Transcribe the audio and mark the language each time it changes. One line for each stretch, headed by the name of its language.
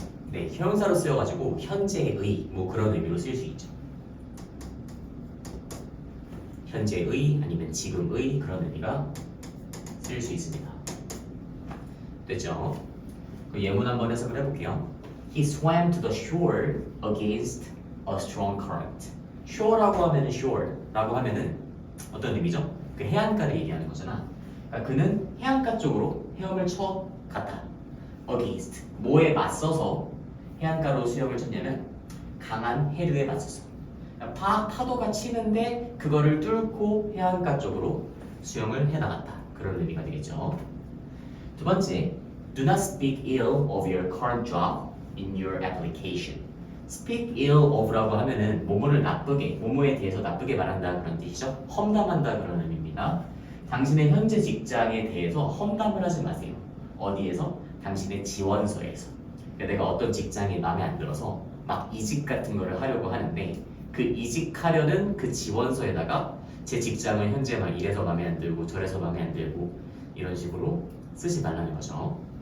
Korean: 네, 형용사로 쓰여가지고 현재의 뭐 그런 의미로 쓰일 수 있죠. 현재의 아니면 지금의 그런 의미가 쓰일 수 있습니다. 됐죠? 그 예문 한번 해석을 해볼게요.
English: He swam to the shore against a strong current.
Korean: shore라고 하면은 shore라고 하면은 어떤 의미죠? 그 해안가를 얘기하는 거잖아. 그러니까 그는 해안가 쪽으로 헤엄을 쳐 갔다. against 뭐에 맞서서 해안가로 수영을 쳤냐면 강한 해류에 맞서서. 그러니까 파도가 치는데 그거를 뚫고 해안가 쪽으로 수영을 해나갔다. 그런 의미가 되겠죠. 두 번째,
English: do not speak ill of your current job in your application.
Korean: speak ill of라고 하면은 뭐뭐를 나쁘게, 뭐뭐에 대해서 나쁘게 말한다 그런 뜻이죠. 험담한다 그런 의미입니다. 당신의 현재 직장에 대해서 험담을 하지 마세요. 어디에서? 당신의 지원서에서. 그러니까 내가 어떤 직장이 마음에 안 들어서 막 이직 같은 거를 하려고 하는데 그 이직하려는 그 지원서에다가 제 직장은 현재 막 이래서 마음에 안 들고 저래서 마음에 안 들고 이런 식으로 쓰지 말라는 거죠.